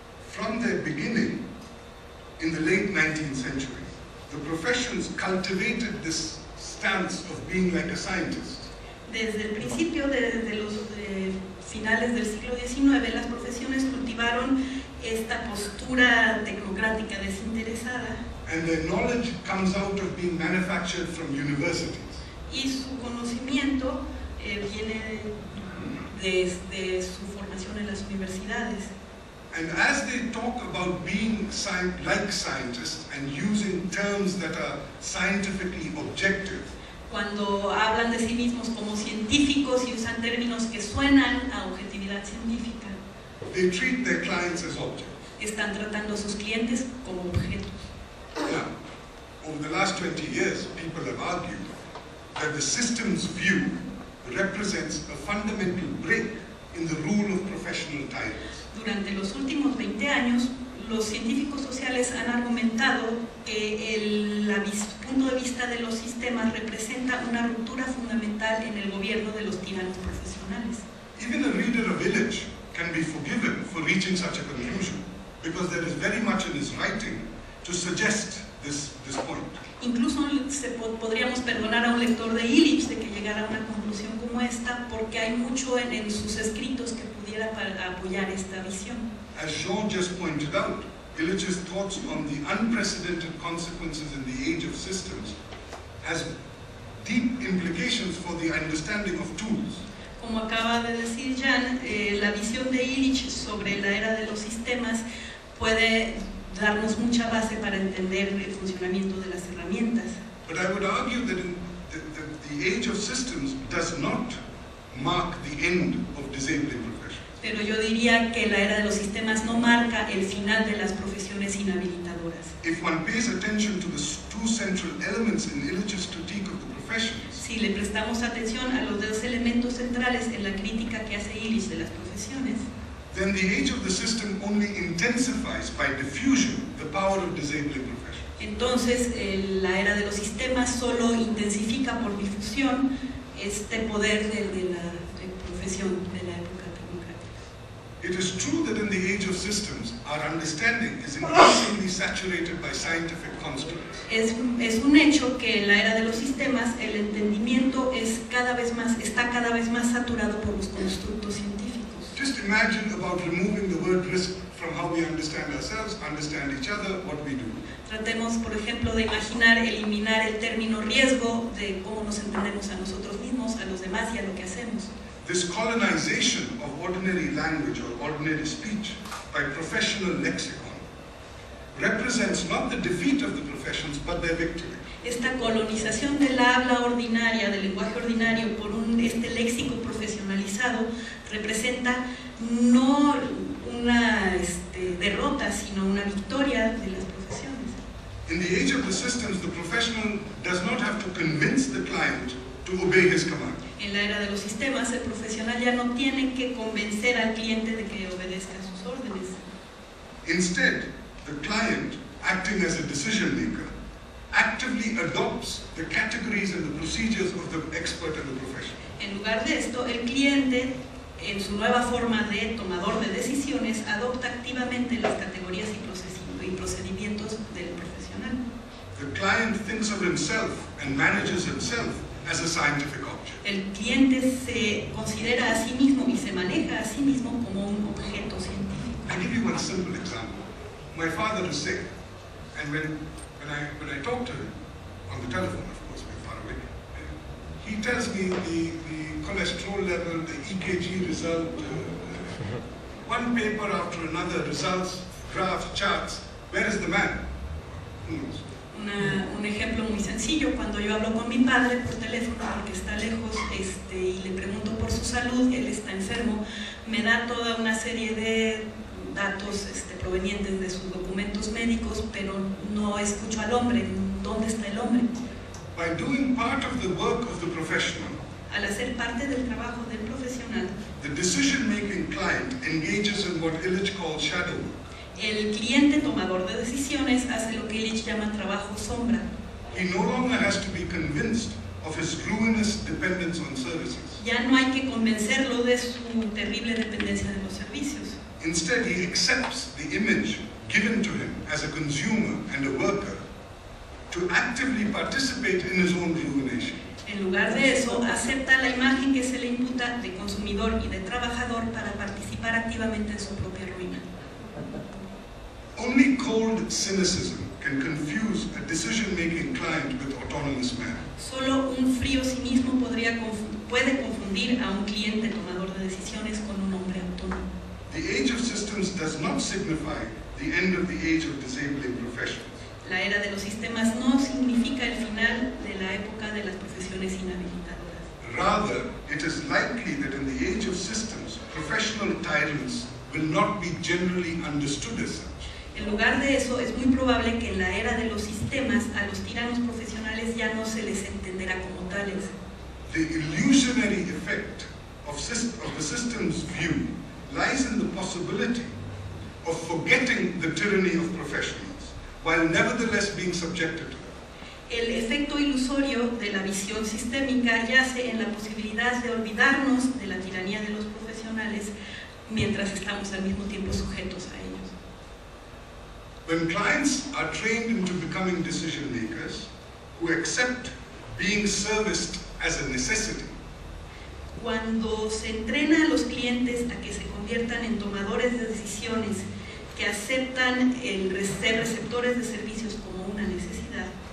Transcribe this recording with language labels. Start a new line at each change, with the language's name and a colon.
English: From their beginning, in the late 19th century, the professions cultivated this stance of being like a scientist.
Spanish: Desde el principio, desde los finales del siglo XIX, las profesiones cultivaron esta postura tecnocrática desinteresada.
English: And their knowledge comes out of being manufactured from universities.
Spanish: Y su conocimiento viene de su formación en las universidades.
English: And as they talk about being like scientists and using terms that are scientifically objective,
Spanish: cuando hablan de sí mismos como científicos y usan términos que suenan a objetividad científica,
English: they treat their clients as objects.
Spanish: Están tratando a sus clientes como objetos.
English: Now, over the last 20 years, people have argued that the systems view represents a fundamental break in the rule of professional titles.
Spanish: Durante los últimos 20 años, los científicos sociales han argumentado que el punto de vista de los sistemas representa una ruptura fundamental en el gobierno de los tiranos profesionales.
English: Even a reader of Illich can be forgiven for reaching such a conclusion, because there is very much in his writing to suggest this point.
Spanish: Incluso podríamos perdonar a un lector de Illich de que llegara a una conclusión como esta, porque hay mucho en sus escritos que pudiera apoyar esta visión.
English: As Jean just pointed out, Illich's thoughts on the unprecedented consequences in the age of systems has deep implications for the understanding of tools.
Spanish: Como acaba de decir Jan, la visión de Illich sobre la era de los sistemas puede darnos mucha base para entender el funcionamiento de las herramientas.
English: But I would argue that the age of systems does not mark the end of disabling professions.
Spanish: Pero yo diría que la era de los sistemas no marca el final de las profesiones inhabilitadoras.
English: If one pays attention to the two central elements in Illich's critique of the professions,
Spanish: si le prestamos atención a los dos elementos centrales en la crítica que hace Illich de las profesiones,
English: then the age of the system only intensifies by diffusion the power of disabling professions.
Spanish: Entonces, la era de los sistemas solo intensifica por difusión este poder de la profesión de la época tecnocrática.
English: It is true that in the age of systems, our understanding is increasingly saturated by scientific constructs.
Spanish: Es un hecho que en la era de los sistemas el entendimiento está cada vez más saturado por los constructos científicos.
English: Just imagine about removing the word risk from how we understand ourselves, understand each other, what we do.
Spanish: Tratemos, por ejemplo, de eliminar el término riesgo de cómo nos entendemos a nosotros mismos, a los demás y a lo que hacemos.
English: This colonization of ordinary language or ordinary speech by professional lexicon represents not the defeat of the professions, but their victory.
Spanish: Esta colonización de la habla ordinaria, del lenguaje ordinario, por este léxico profesionalizado, representa no una derrota, sino una victoria de las profesiones.
English: In the age of the systems, the professional does not have to convince the client to obey his command.
Spanish: En la era de los sistemas, el profesional ya no tiene que convencer al cliente de que obedezca sus órdenes.
English: Instead, the client, acting as a decision maker, actively adopts the categories and the procedures of the expert and the professional.
Spanish: En lugar de esto, el cliente, en su nueva forma de tomador de decisiones, adopta activamente las categorías y procedimientos del profesional.
English: The client thinks of himself and manages himself as a scientific object.
Spanish: El cliente se considera a sí mismo y se maneja a sí mismo como un objeto científico.
English: I'll give you one simple example. My father is sick, and when I talk to him on the telephone, of course, we're far away, he tells me the cholesterol level, the EKG result, one paper after another, results, graphs, charts. Where is the man? Who knows?
Spanish: Un ejemplo muy sencillo, cuando yo hablo con mi padre por teléfono porque está lejos y le pregunto por su salud, él está enfermo, me da toda una serie de datos provenientes de sus documentos médicos, pero no escucho al hombre. ¿Dónde está el hombre?
English: By doing part of the work of the professional,
Spanish: al hacer parte del trabajo del profesional,
English: the decision-making client engages in what Illich calls shadow work.
Spanish: El cliente tomador de decisiones hace lo que Illich llama trabajo sombra.
English: He no longer has to be convinced of his ruinous dependence on services.
Spanish: Ya no hay que convencerlo de su terrible dependencia de los servicios.
English: Instead, he accepts the image given to him as a consumer and a worker to actively participate in his own ruination.
Spanish: En lugar de eso, acepta la imagen que se le imputa de consumidor y de trabajador para participar activamente en su propia ruina.
English: Only cold cynicism can can confuse a decision-making client with autonomous man.
Spanish: Solo un frío cinismo puede confundir a un cliente tomador de decisiones con un hombre autónomo.
English: The age of systems does not signify the end of the age of disabling professions.
Spanish: La era de los sistemas no significa el final de la época de las profesiones inhabilitadoras.
English: Rather, it is likely that in the age of systems, professional tyrants will not be generally understood as such.
Spanish: En lugar de eso, es muy probable que en la era de los sistemas a los tiranos profesionales ya no se les entenderá como tales.
English: The illusionary effect of the system's view lies in the possibility of forgetting the tyranny of professionals, while nevertheless being subjected to them.
Spanish: El efecto ilusorio de la visión sistémica yace en la posibilidad de olvidarnos de la tiranía de los profesionales mientras estamos al mismo tiempo sujetos a ellos.
English: When clients are trained into becoming decision makers who accept being serviced as a necessity,
Spanish: cuando se entrena a los clientes a que se conviertan en tomadores de decisiones, que aceptan el ser receptores de servicios como una necesidad,